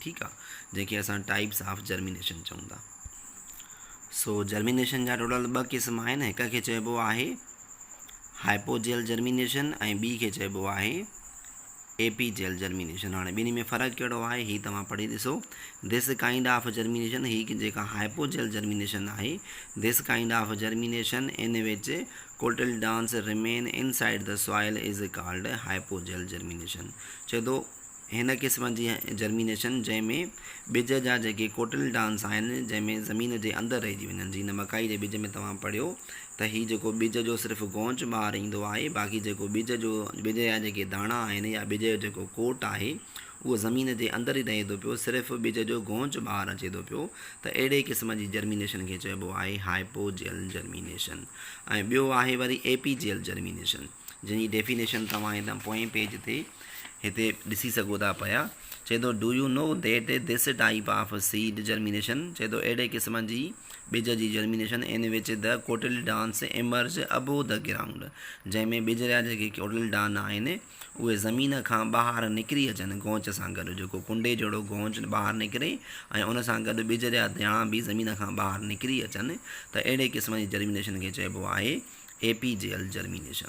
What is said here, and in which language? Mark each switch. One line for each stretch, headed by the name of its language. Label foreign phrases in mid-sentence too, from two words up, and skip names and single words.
Sindhi: ठीकु आहे. जंहिंखे असां
English: types of germination
Sindhi: चऊं था. सो जर्मिनेशन जा टोटल 2 क़िस्म आहिनि. हिक खे चइबो आहे
English: hypogeal germination
Sindhi: ऐं ॿी खे चइबो आहे
English: epigeal germination.
Sindhi: हाणे ॿिन्ही में फ़र्क़ु कहिड़ो आहे हीअ तव्हां पढ़ी ॾिसो.
English: this kind of germination,
Sindhi: हीअ जेका
English: hypogeal germination
Sindhi: आहे,
English: This kind of germination in which cotyledons remain inside the soil is called hypogeal germination.
Sindhi: चए थो हिन क़िस्म जी जर्मिनेशन जंहिंमें ॿिज जा जेके कोटिलडॉन्स आहिनि जंहिंमें ज़मीन जे अंदरि रहिजी वञनि. जीअं मकाई जे ॿिज में तव्हां पढ़ियो त हीअ जेको ॿिज जो सिर्फ़ु गौच ॿाहिरि ईंदो आहे, बाक़ी जेको ॿिज जा जेके दाणा आहिनि या ॿिज जो जेको कोट आहे उहो ज़मीन जे अंदरि ई रहे थो पियो, सिर्फ़ु ॿिज जो गौच ॿाहिरि अचे थो पियो. त अहिड़े क़िस्म जी जर्मिनेशन खे चइबो आहे
English: hypogeal germination.
Sindhi: ऐं ॿियो आहे वरी
English: epigeal germination,
Sindhi: जंहिंजी डेफिनेशन तव्हां हितां पोएं पेज ते हिते ॾिसी सघो था पिया. चए थो
English: do you know that this type of seed germination,
Sindhi: चए थो अहिड़े क़िस्म जी ॿिज जी जर्मिनेशन
English: in which the cotyledons emerge above the ground,
Sindhi: जंहिंमें ॿिज जा जेके कोटिलडॉन आहिनि उहे ज़मीन खां ॿाहिरि निकिरी अचनि गौच सां गॾु. जेको कुंडे जहिड़ो गौच ॿाहिरि निकिरे ऐं उन सां गॾु ॿिज जा दाणा बि ज़मीन खां ॿाहिरि निकिरी अचनि, त अहिड़े क़िस्म जी जर्मिनेशन खे चइबो आहे
English: epigeal germination.